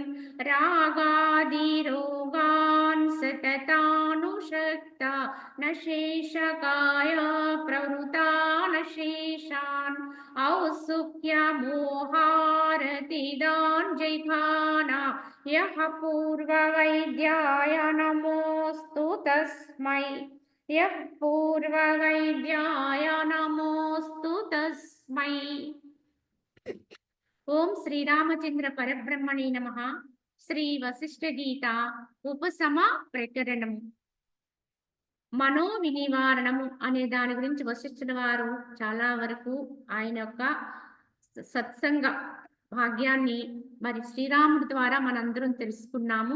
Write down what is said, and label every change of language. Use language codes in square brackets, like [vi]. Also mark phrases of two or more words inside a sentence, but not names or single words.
[sa] रागादिरोगान् सततानुषक्ता न शेषकाय प्रवृता न शेषान् औत्सुक्यमोहारतिदान् जैघाना यः पूर्ववैद्याय नमोऽस्तु तस्मै यः पूर्ववैद्याय नमोऽस्तु तस्मै। ఓం శ్రీరామచంద్ర పరబ్రహ్మణే నమః. [te] శ్రీ వశిష్ఠ గీత ఉపశమ ప్రకరణము మనో వినివారణము అనే దాని గురించి వశిష్ఠుల వారు చాలా వరకు ఆయన యొక్క సత్సంగ భాగ్యాన్ని మరి శ్రీరాముడి ద్వారా మనందరం తెలుసుకున్నాము.